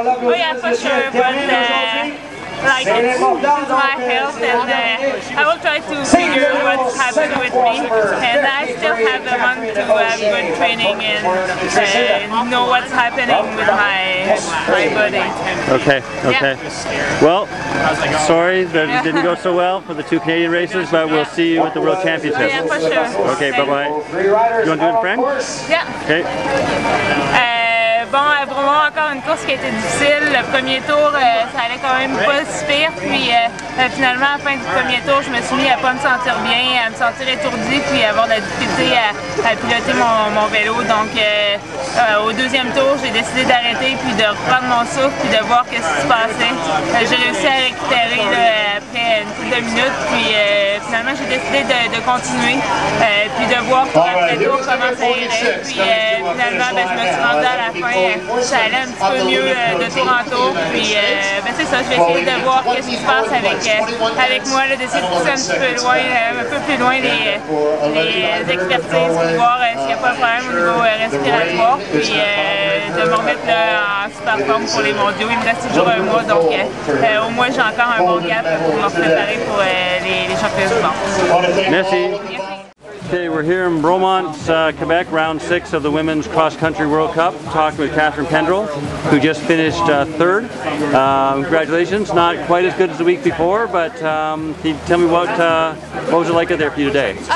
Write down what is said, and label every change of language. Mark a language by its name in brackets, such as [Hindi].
[English] Oh yeah, for sure, but like it's my health, and I will try to figure what's happened with me, and I still have a month to have good training and know what's happening with my body. Okay, okay. Yeah. Well, sorry that it didn't go so well for the 2 Canadian races, but we'll see you at the World Championships. Yeah, for sure. Okay, bye-bye. You want to do it in French? Yeah. Okay. [French] Bon, à Bromont, encore une course qui a été difficile. Le premier tour, ça allait quand même pas si pire. Puis finalement, à la fin du premier tour, je me suis mis à pas me sentir bien, à me sentir étourdie, puis avoir de la difficulté à piloter mon vélo. Donc, au deuxième tour, j'ai décidé d'arrêter, puis de reprendre mon souffle, puis de voir qu'est-ce qui se passait. J'ai réussi à récupérer après une couple de minutes, puis finalement, j'ai décidé de continuer, puis de voir après le tour comment ça irait. Puis finalement, je me suis rendue à la fin. Ça allait un petit peu mieux de tour en tour, puis c'est ça, je vais essayer de voir qu'est-ce qui se passe avec moi, d'essayer de pousser un petit peu loin, un peu plus loin les expertises pour voir s'il n'y a pas de problème au niveau respiratoire, puis de me remettre en super forme pour les mondiaux. Il me reste toujours un mois, donc au moins j'ai encore un bon gap pour me préparer pour les championnats du monde. Merci. [English] Okay, we're here in Bromont, Quebec, round 6 of the Women's Cross Country World Cup, talking with Catharine Pendrel, who just finished 3rd. Congratulations, not quite as good as the week before, but can you tell me what was it like out there for you today?